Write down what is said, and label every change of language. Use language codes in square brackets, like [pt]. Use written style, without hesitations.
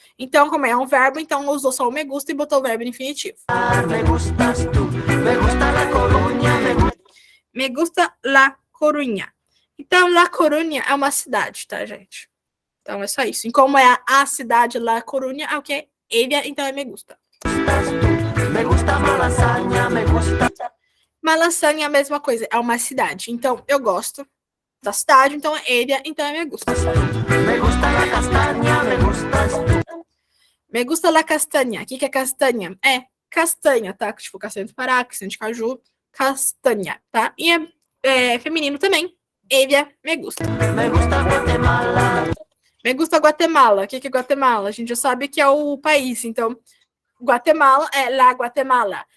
[pt] Então, como é um verbo, então usou só o me gusta e botou o verbo infinitivo. [es] Me gustas tú. Me gusta la Coruña. Me gusta la Coruña. [pt] Então, La Coruña é uma cidade, tá, gente? Então, é só isso. E como é a cidade La Coruña, é o quê? Ella, então é me gusta. [es] Me gusta Malasaña, me gusta. [pt] Malasaña é a mesma coisa, é uma cidade. Então, eu gosto da cidade, então é ella, então é me gusta. [es] Me gusta la castaña, me gustas tú. Me gusta la castanha. [pt] O que é castanha? É castanha, tá? Tipo, castanha de pará, castanha de caju, castanha, tá? E é feminino também. [es] Ella me gusta. Me gusta Guatemala. Me gusta Guatemala. [pt] O que é Guatemala? A gente já sabe que é o país, então Guatemala é la Guatemala.